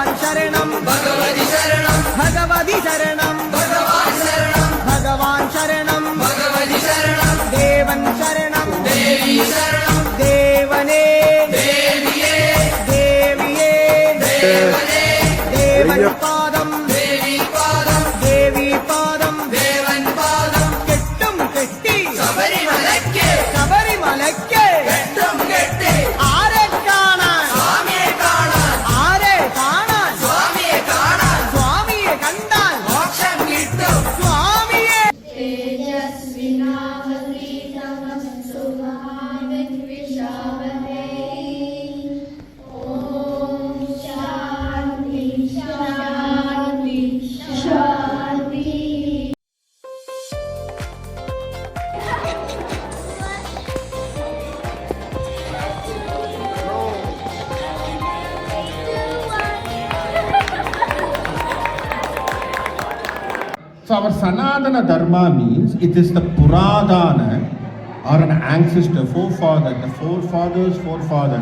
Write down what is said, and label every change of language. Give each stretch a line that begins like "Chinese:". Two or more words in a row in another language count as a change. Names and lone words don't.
Malayalam: ശരണം ഭഗവതി ശരണം ഭഗവതി ശരണം ഭഗവാൻ ശരണം ഭഗവാൻ ശരണം ഭഗവതി ശരണം ദേവൻ ശരണം ദേവി ശരണം ദേവനേ ദേവിയേ ദേവിയേ ദേവനേ ദേവൻ പാദം ദേവി പാദം ദേവി പാദം ദേവൻ പാദം. കെട്ടും കെട്ടി ശബരിമലയ്ക്ക് ശബരിമലയ്ക്ക് കെട്ടും കെട്ടി. ആരെ കാണാൻ സ്വാമിയെ കാണാൻ ആരെ കാണാൻ സ്വാമിയെ കാണാൻ സ്വാമിയെ കണ്ടാൽ മോക്ഷം കിട്ടും സ്വാമിയെ.
Sanskrit: तेजस्विनावतीतमस्तु महाविद्विषावहै. ॐ शान्ति शान्ति शान्ति.
English: So our Sanatana Dharma means it is the Puradana or an ancestor, forefather, the forefather.